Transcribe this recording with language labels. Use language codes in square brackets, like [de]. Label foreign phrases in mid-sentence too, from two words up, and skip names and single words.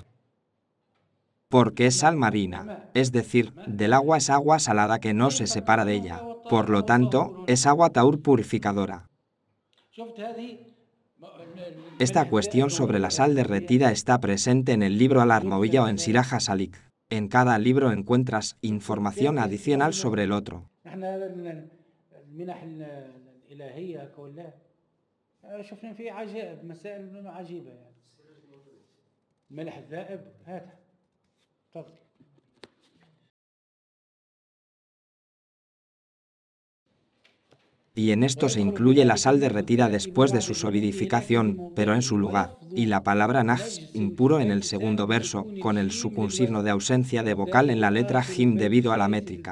[es] Porque es sal marina, es decir, del agua es agua salada que no se separa de ella. Por lo tanto, es agua tahur purificadora. Esta cuestión sobre la sal derretida está presente en el libro Al-Arnoviyya o en Siraj Salik. En cada libro encuentras información adicional sobre el otro. [ar] شفنا فيه عجائب مسائل عجيبة يعني الملح الذائب هذا تفضل. [es] Y en esto se incluye la sal derretida después de su solidificación, pero en su lugar, y la palabra najs, impuro en el segundo verso, con el sukun signo de ausencia de vocal en la letra jim debido a la métrica.